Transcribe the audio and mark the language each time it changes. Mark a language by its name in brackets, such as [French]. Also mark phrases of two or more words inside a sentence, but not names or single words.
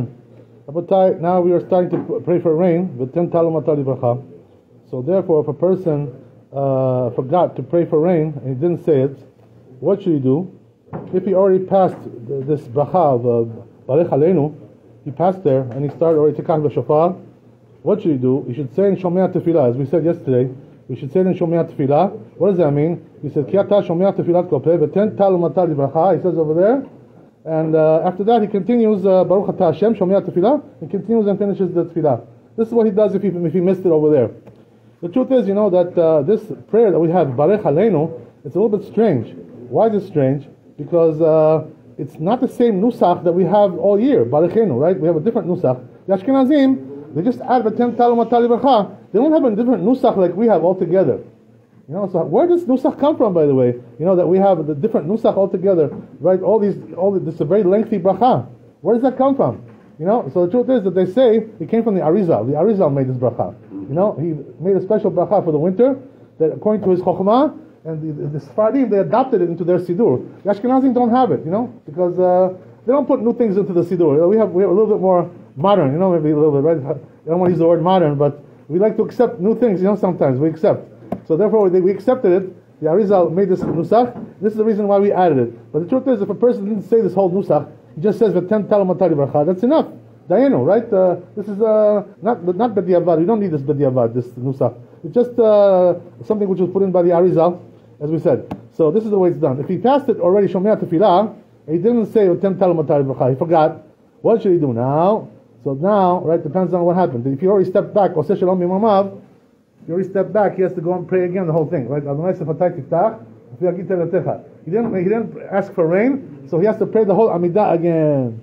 [English] Rabotai, now we are starting to pray for rain. [Hebrew] ותן טל ומטר לברכה. [English] So therefore, if a person forgot to pray for rain and he didn't say it, what should he do? If he already passed this bracha of [Hebrew] ברך עלינו, [English] he passed there and he started already [Hebrew] תקע בשופר, [English] what should he do? He should say in [Hebrew] שומע תפילה, [English] as we said yesterday. We should say in [Hebrew] שומע תפילה. [English] What does that mean? He said, [Hebrew] כי אתה שומע תפילת כל פה, ותן טל ומטר לברכה. [English] He says over there. And after that, he continues [Hebrew] ברוך אתה השם שומע תפילה. [English] He continues and finishes the Tefillah. This is what he does if he missed it over there. The truth is, that this prayer that we have, [Hebrew] ברך עלינו, [English] it's a little bit strange. Why is it strange? Because it's not the same nusach that we have all year, Barechenu, right? We have a different nusach. The Ashkenazim, they just add [Hebrew] ותן טל ומטר לברכה. [English] They don't have a different nusach like we have altogether. So where does nusach come from, by the way? That we have the different nusach altogether, right? This is a very lengthy bracha. Where does that come from? So the truth is that they say it came from the Arizal. The Arizal made this bracha. He made a special bracha for the winter that, according to his chokhmah, and the Sephardim, they adopted it into their siddur. The Ashkenazim don't have it, because they don't put new things into the siddur. We have a little bit more modern, maybe a little bit, right? I don't want to use the word modern, but we like to accept new things, sometimes we accept. So therefore, we accepted it. The Arizal made this nusach. This is the reason why we added it. But the truth is, if a person didn't say this whole nusach, he just says [Hebrew] ותן טל ומטר לברכה, [English] that's enough. Dayenu, right? This is not b'diavad. We don't need this b'diavad, this nusach. It's just something which was put in by the Arizal, as we said. So this is the way it's done. If he passed it already, [Hebrew] שומע תפילה, [English] and he didn't say [Hebrew] ותן טל ומטר לברכה, [English] he forgot. What should he do now? So now, right, depends on what happened. If he already stepped back, [Hebrew] עושה שלום במרומיו, [English] he already stepped back, he has to go and pray again the whole thing, right? He didn't ask for rain, so he has to pray the whole Amidah again.